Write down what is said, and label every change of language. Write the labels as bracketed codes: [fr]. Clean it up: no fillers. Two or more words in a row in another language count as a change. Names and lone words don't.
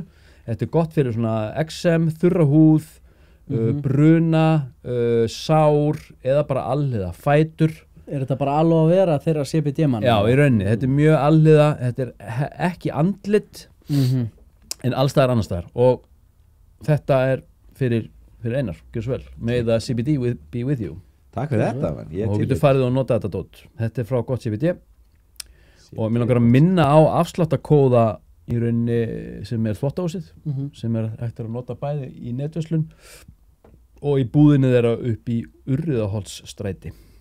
[is] Þetta er gott fyrir svona eksem, þurra húð, bruna, sár eða bara alhliða fætur. Er þetta bara alveg að vera þeirra CBD-mann? Já, í rauninni. Þetta er mjög alhliða, þetta er ekki andlit, en allstaðar annarstaðar. Og þetta er fyrir Einar, gjör svo vel. [en] May the CBD be with you. [is] Takk fyrir þetta, mann. Og þú getur farið og nota þetta dót. Þetta er frá gott CBD. Og mér langar að minna á afsláttakóða í rauninni sem er þvottahúsið, sem er hægt að nota bæði í netverslun og í búðinni þeirra upp í Urriðaholtsstræti.